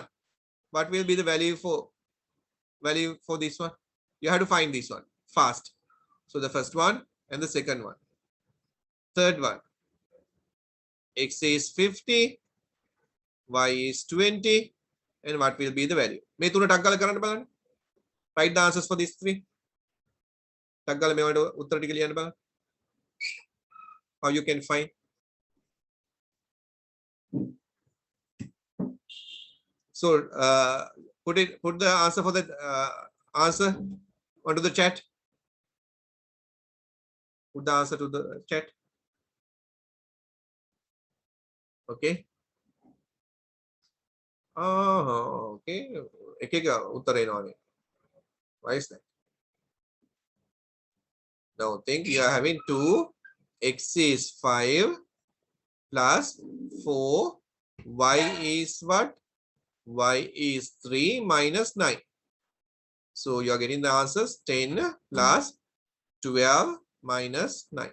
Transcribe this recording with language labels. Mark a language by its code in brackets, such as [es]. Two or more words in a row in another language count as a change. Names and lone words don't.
[en] What will be the value for this one? You have to find this one fast. So the first one and the second one. Third one, x is 50, y is 20, and what will be the value? [si] මේ තුන ටක් ගාලා කරන්න බලන්න. [en] Write the answers for these three. [si] ටක් ගාලා මේවට උත්තර ටික ලියන්න බලන්න. [en] How you can find? So put the answer for that answer onto the chat. Put the answer to the chat. Okay. Okay. [si] එක උත්තර එනවානේ. [en] Why is that? Now think you are having 2, x is 5 plus 4, y is what? Y is 3 minus 9. So you are getting the answers 10 plus 12 minus 9.